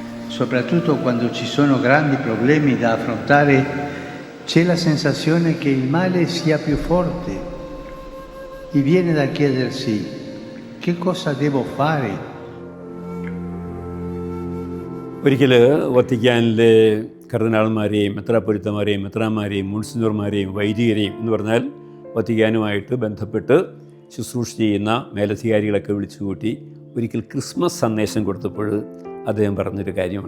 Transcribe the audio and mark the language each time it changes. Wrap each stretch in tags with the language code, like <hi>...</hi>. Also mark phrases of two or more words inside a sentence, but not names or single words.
<it>soprattutto quando ci sono grandi problemi da affrontare, c'è la sensazione che il male sia più forte e viene da chiedersi che cosa devo fare.</it> <ml>ഒരിക്കൽ വത്തിക്കാനിലെ കർദിനാൾമാരെയും മെത്രാപ്പൊലിത്തമാരെയും മെത്രാന്മാരെയും മുൻസിനർമാരെയും വൈദികരെയും എന്ന് പറഞ്ഞാൽ വത്തിക്കാനുമായിട്ട് ബന്ധപ്പെട്ട് ശുശ്രൂഷ ചെയ്യുന്ന മേലധികാരികളൊക്കെ വിളിച്ചുകൂട്ടി ഒരിക്കൽ ക്രിസ്മസ് സന്ദേശം കൊടുത്തപ്പോൾ അദ്ദേഹം പറഞ്ഞൊരു കാര്യമുണ്ട്.</ml>